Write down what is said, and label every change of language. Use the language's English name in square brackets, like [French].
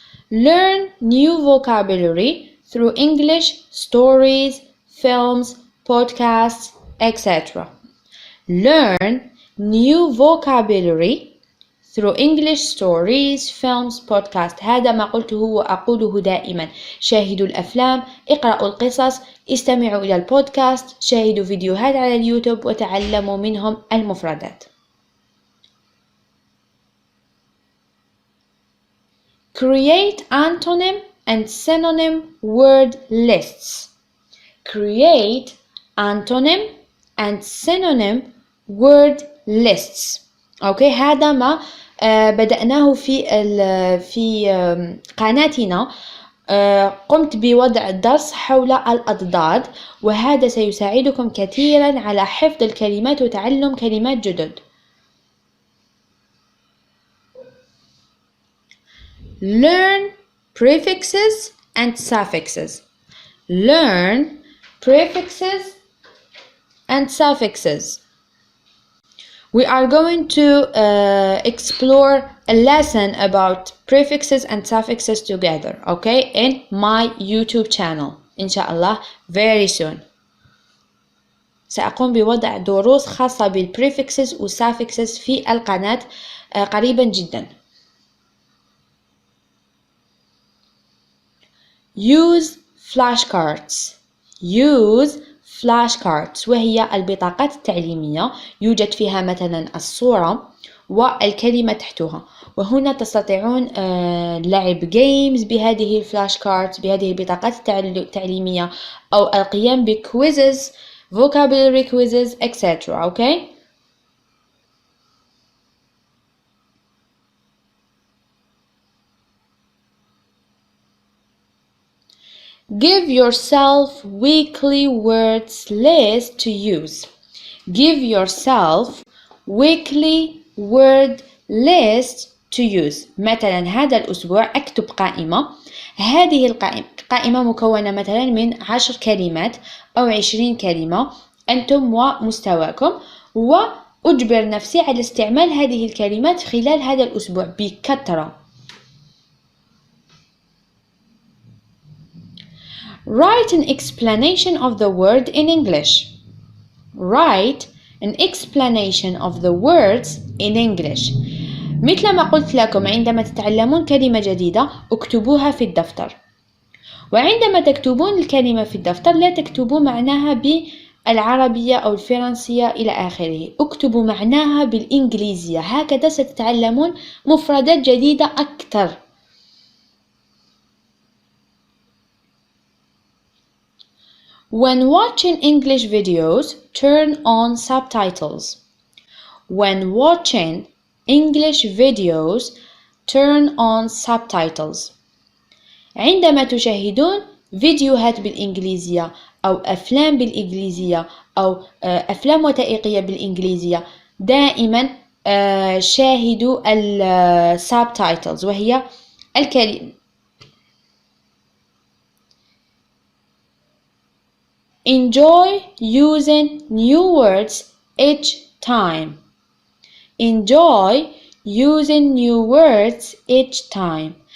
[English] Learn new vocabulary through English stories, films, podcasts, etc. Learn new vocabulary through English stories, films, podcasts. [Arabic] هذا ما قلته وأقوله دائما. شاهدوا الأفلام، اقرأوا القصص، استمعوا إلى البودكاست، شاهدوا فيديوهات على اليوتيوب وتعلموا منهم المفردات. [English] Create antonym and synonym word lists. Create antonym and synonym word lists. [Arabic] أوكي، هذا ما بدأناه في قناتنا. قمت بوضع درس حول الأضداد، وهذا سيساعدكم كثيرا على حفظ الكلمات وتعلم كلمات جدد. [English] Learn prefixes and suffixes. Learn prefixes and suffixes. We are going to explore a lesson about prefixes and suffixes together, okay, in my YouTube channel [Arabic] إن شاء الله [English] very soon. [Arabic] سأقوم بوضع دروس خاصة بالprefixes و suffixes في القناة قريبا جدا. [English] Use flashcards. Use flashcards [Arabic] وهي البطاقات التعليمية يوجد فيها مثلا الصورة والكلمة تحتها، وهنا تستطيعون لعب games بهذه الفلاشكاردز بهذه البطاقات التعليمية أو القيام ب [English] quizzes vocabulary quizzes etc. okay. Give yourself weekly words list to use. Give yourself weekly word list to use. [Arabic] مثلا هذا الأسبوع أكتب قائمة. هذه القائمة مكونة مثلا من 10 كلمات أو 20 كلمة أنتم ومستواكم، وأجبر نفسي على استعمال هذه الكلمات خلال هذا الأسبوع بكثرة. [English] Write an explanation of the word in English. Write an explanation of the words in English. [Arabic] مثل ما قلت لكم عندما تتعلمون كلمة جديدة اكتبوها في الدفتر، وعندما تكتبون الكلمة في الدفتر لا تكتبوا معناها بالعربية أو الفرنسية إلى آخره، اكتبوا معناها بالإنجليزية، هكذا ستتعلمون مفردات جديدة أكثر. [English] When watching English videos, turn on subtitles. When watching English videos, turn on subtitles. [Arabic] عندما تشاهدون فيديوهات بالإنجليزية أو أفلام بالإنجليزية أو أفلام وثائقية بالإنجليزية دائما شاهدوا subtitles وهي الكلمة. [English] Enjoy using new words each time. Enjoy using new words each time.